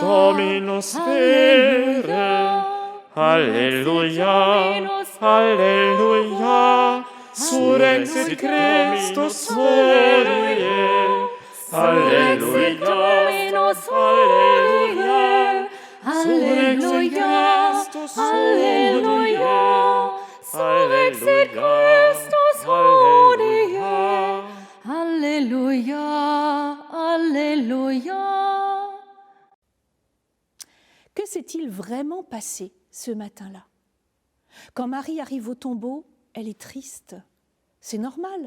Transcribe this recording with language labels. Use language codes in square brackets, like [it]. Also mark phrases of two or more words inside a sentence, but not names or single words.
[la] Dominus vere, Halleluja, Halleluja, Surrexit Christus vere, Halleluja, Dominus Halleluja, Halleluja, Halleluja, Surrexit Christus Halleluja, Halleluja, Halleluja. [fr] Que s'est-il vraiment passé ce matin-là ? Quand Marie arrive au tombeau, elle est triste. C'est normal.